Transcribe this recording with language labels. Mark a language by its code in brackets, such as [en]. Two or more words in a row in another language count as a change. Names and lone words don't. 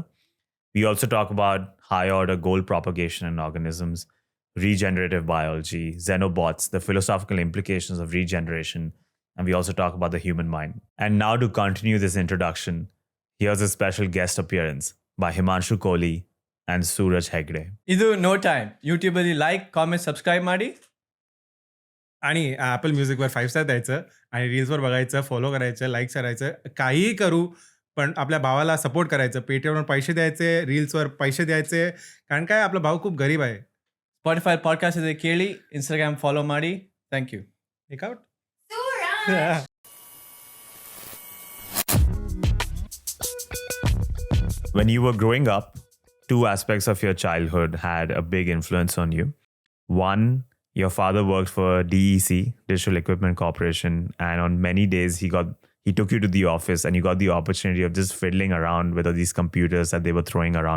[en] We also talk about high order goal propagation in organisms, regenerative biology, Xenobots, the philosophical implications of regeneration, and we also talk about the human mind. And now, to continue this introduction, here's a special guest appearance by Himanshu Kohli and Suraj Hegde. [kn] ಇದು [en] no time YouTubeಲ್ಲಿ like comment subscribe [kn] माडी [mr] आणि ॲपल म्युझिकवर 5 स्टार द्यायचं आणि रील्सवर बघायचं, फॉलो करायचं, लाईक करायचं, काहीही करू, पण आपल्या भावाला सपोर्ट करायचं. पेटीएमवर पैसे द्यायचे, रील्सवर पैसे द्यायचे, कारण काय आपला भाऊ खूप गरीब आहे. [kn] ಸ್ಪಾಟಿಫೈ ಪಾಡ್ಕಾಸ್ಟ್ ಇದೆ ಕೇಳಿ, ಇನ್ಸ್ಟಾಗ್ರಾಮ್ ಫಾಲೋ ಮಾಡಿ. [en] thank you. Takeout? When you were growing up, two aspects of your childhood had a big influence on you. One, your father worked for DEC, Digital Equipment Corporation, and on many days he took you to the office and you got the opportunity of just fiddling around with all these computers that they were throwing around.